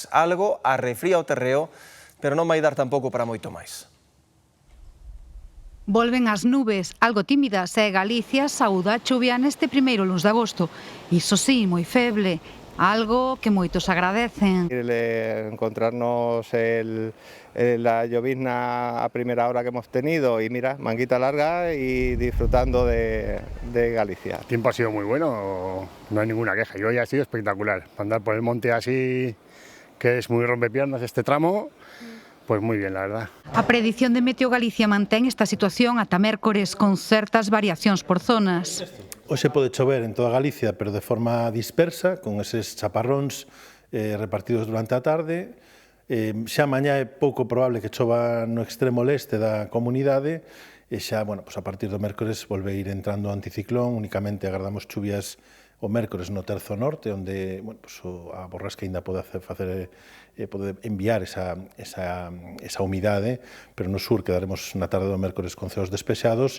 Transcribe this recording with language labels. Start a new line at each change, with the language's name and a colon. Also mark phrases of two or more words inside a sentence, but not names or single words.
Galician: Algo arrefría o terreo, pero non vai dar tampouco para moito máis. Volven as nubes, algo tímidas, e Galicia saúda a chuvia neste primeiro luns de agosto. Iso sí, moi feble, algo que moitos agradecen.
Spanish: Encontrarnos la llovizna a primera hora que hemos tenido y mira, manguita larga y disfrutando de Galicia. El tiempo ha sido muy bueno, no hay ninguna queja y hoy ha sido espectacular. Andar por el monte así, que es muy rompepiernas este tramo, pues muy bien, la verdad.
Galician: A predición de Meteo Galicia mantén esta situación ata mércores con certas variacións por zonas. Hoxe pode chover en toda Galicia, pero de forma dispersa, con eses chaparróns repartidos durante a tarde. Xa mañá é pouco probable que chova no extremo leste da comunidade e xa, a partir do mércores volve a ir entrando o anticiclón, únicamente agardamos chuvias o mércores no Terzo Norte, onde a borrasca ainda pode enviar esa humidade, pero no sur quedaremos na tarde do mércores con ceos despexados.